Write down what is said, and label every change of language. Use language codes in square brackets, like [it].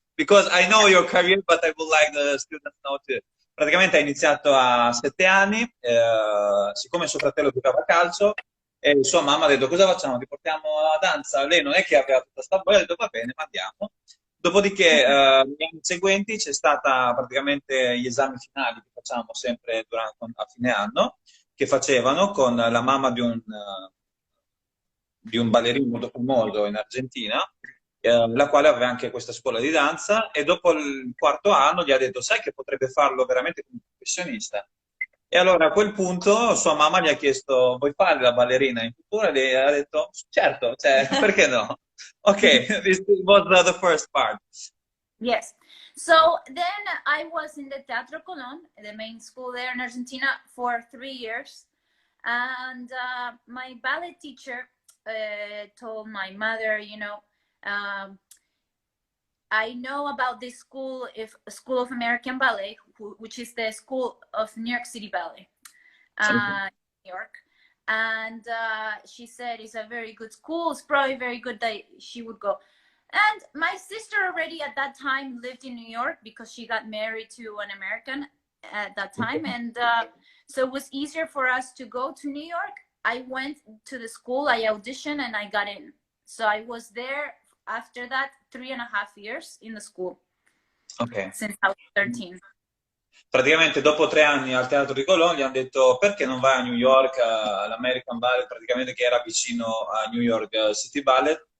[en] Because I know your career, but I would like the students to know too. [it] Praticamente ha iniziato a 7 anni, siccome suo fratello giocava a calcio, e sua mamma ha detto cosa facciamo? Ti portiamo a danza? Lei non è che aveva tutta sta voglia, ha detto va bene, ma andiamo. Dopodiché negli anni seguenti c'è stata praticamente gli esami finali che facciamo sempre a fine anno, che facevano con la mamma di un ballerino molto famoso in Argentina, la quale aveva anche questa scuola di danza, e dopo il quarto anno gli ha detto, sai che potrebbe farlo veramente come professionista? E allora a quel punto sua mamma gli ha chiesto, vuoi fare la ballerina in futuro? E lei ha detto, certo, cioè, perché no? [en] Ok, this was the first part. Yes. So then I was in the Teatro Colón, the main school there in Argentina, for 3 years. And my ballet teacher told my mother, you know, I know about this school, School of American Ballet, which is the school of New York City Ballet, New York. And she said it's a very good school. It's probably very good that she would go. And my sister already at that time lived in New York because she got married to an American at that time. And so it was easier for us to go to New York. I went to the school, I auditioned, and I got in. So I was there after that 3.5 years in the school. Ok. Since I was 13. [it] Praticamente dopo 3 anni al Teatro di Colón gli hanno detto perché non vai a New York all'American Ballet, praticamente che era vicino a New York City Ballet.